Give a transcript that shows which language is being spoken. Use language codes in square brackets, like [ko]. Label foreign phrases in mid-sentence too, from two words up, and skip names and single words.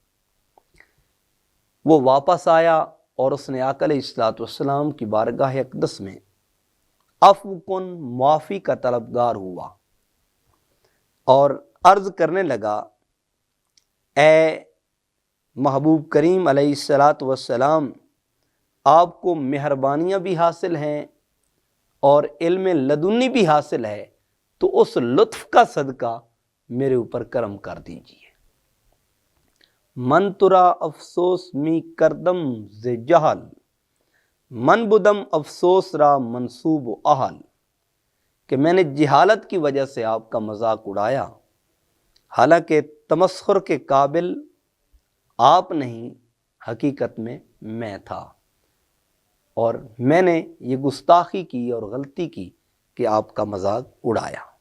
[ur] وہ واپس آیا اور اس نے آقا [ar] علیہ الصلوۃ والسلام [ur] کی بارگاہ اقدس میں عفو کن، معافی کا طلبگار ہوا اور عرض کرنے لگا، اے محبوب کریم [ar] علیہ الصلوۃ والسلام، [ur] آپ کو مہربانیاں بھی حاصل ہیں اور علم لدنی بھی حاصل ہے، تو اس لطف کا صدقہ میرے اوپر کرم کر دیجیے۔ [fa] من ترا افسوس می کردم ز جہل، من بدم افسوس را منصوب و اہل۔ [ur] کہ میں نے جہالت کی وجہ سے آپ کا مذاق اڑایا، حالانکہ تمسخر کے قابل آپ نہیں، حقیقت میں تھا، اور میں نے یہ گستاخی کی اور غلطی کی کہ آپ کا مذاق اڑایا۔